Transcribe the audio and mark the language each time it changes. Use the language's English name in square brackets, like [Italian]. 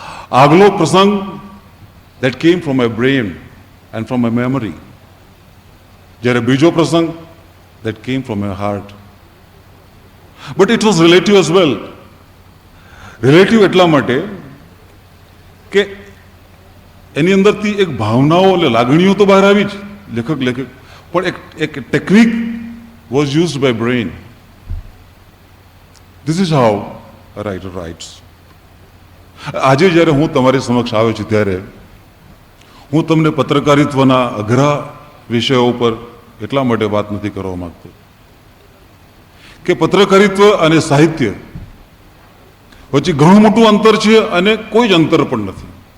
[Gujarati] આગલો પ્રસંગ [English] that came from my brain and from my memory. [Gujarati] જ્યારે બીજો પ્રસંગ [English] that came from my heart. But it was relative as well. [Gujarati] Relative એટલા માટે કે એની અંદરથી એક ભાવનાઓ અને લાગણીઓ તો બહાર આવી જ, લેખક પણ એક technique [English] was used by brain. This is how a writer writes. [Gujarati] આજે જ્યારે હું તમારી સમક્ષ આવ્યો છું ત્યારે હું તમને પત્રકારિત્વના અઘરા વિષયો ઉપર એટલા માટે વાત નથી કરવા માંગતો કે પત્રકારિત્વ અને સાહિત્ય વચ્ચે ઘણું મોટું અંતર છે અને કોઈ જ અંતર પણ નથી.